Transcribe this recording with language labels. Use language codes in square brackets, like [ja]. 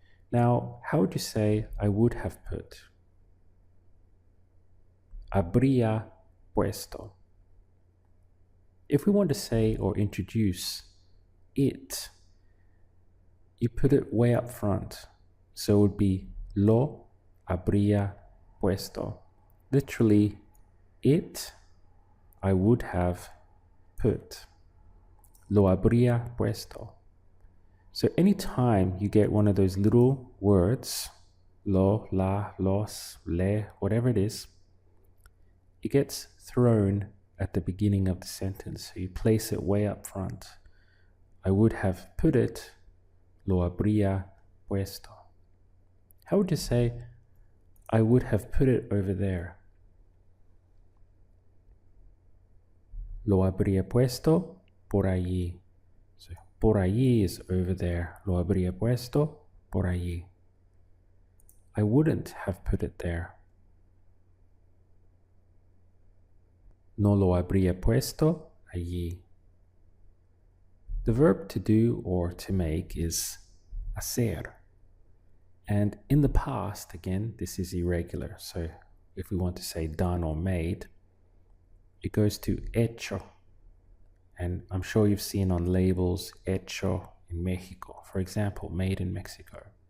[en] Now, how would you say I would have put? [es] Habría puesto. [en] If we want to say or introduce it, you put it way up front. So it would be [es] lo habría puesto. [en] Literally, it I would have put. [es] Lo habría puesto. [en] So anytime you get one of those little words, lo, la, los, le, whatever it is, it gets thrown at the beginning of the sentence. So you place it way up front. I would have put it, [es] lo habría puesto. [en] How would you say, I would have put it over there? [es] Lo habría puesto por allí. So por allí [en] is over there. [es] Lo habría puesto por allí. [en] I wouldn't have put it there. [es] No lo habría puesto allí. [en] The verb to do or to make is hacer. And in the past, again, this is irregular. So if we want to say done or made, it goes to hecho. And I'm sure you've seen on labels, hecho in Mexico, for example, made in Mexico.